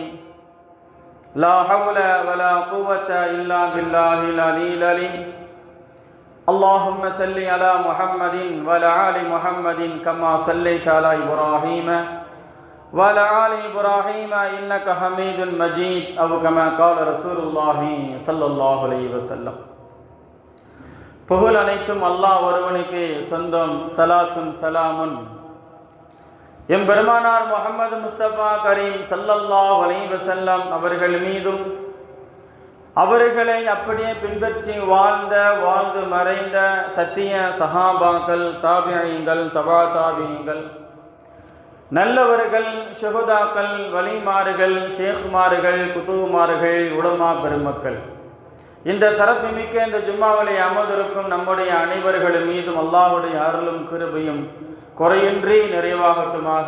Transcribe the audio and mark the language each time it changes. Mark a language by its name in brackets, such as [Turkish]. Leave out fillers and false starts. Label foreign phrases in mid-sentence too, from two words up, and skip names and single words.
[Arabic] لا حول ولا قوة إلا بالله العلي العليم. اللهم صل على محمد وعلى آل محمد كما صليت على إبراهيم وعلى آل إبراهيم إنك حميد مجيد، أو كما قال رسول الله صلى الله عليه وسلم. [Tamil] புகழ் அனைத்தும் அல்லாஹ் ஒருவனுக்கு சொந்தம். சலாத்தும் சலாமுன் எம்பெருமானார் முஹம்மது முஸ்தபா கரீம் [Arabic] صلى الله عليه وسلم [Tamil] அவர்கள் மீதும், அவர்களை அப்படியே பின்பற்றி வாழ்ந்து மறைந்த சத்திய சஹாபாக்கள், தாபிஈன்கள், தபா தாபிஈன்கள், நல்லவர்கள், ஷுஹதாக்கள், வலிமார்கள், ஷேக்மார்கள், குதுமார்கள், உலமா பெருமக்கள், இந்த சிறப்புமிக்க இந்த ஜும்மாவிலே அமர்ந்திருக்கும் நம்முடைய அனைவர்கள் மீதும் அல்லாஹ்வுடைய அருளும் கிருபையும் குறையின்றி நிறைவாகட்டுமாக.